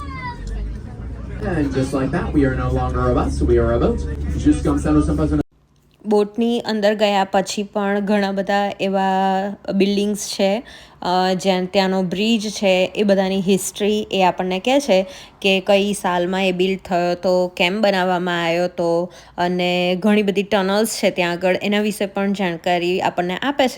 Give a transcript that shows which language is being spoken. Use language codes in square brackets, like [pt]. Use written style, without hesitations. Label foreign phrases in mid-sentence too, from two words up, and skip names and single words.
[en] And just like that, we are no longer a bus, we are a boat. [fr] Just comme ça, nous sommes pas une... [gu] બોટની અંદર ગયા પછી પણ ઘણા બધા એવા બિલ્ડિંગ્સ છે, જ્યાં ત્યાંનો બ્રિજ છે, એ બધાની હિસ્ટ્રી એ આપણને કહે છે કે કઈ સાલમાં એ બિલ્ડ થયો હતો, કેમ બનાવવામાં આવ્યો હતો, અને ઘણી બધી ટનલ્સ છે ત્યાં આગળ, એના વિશે પણ જાણકારી આપણને આપે છે.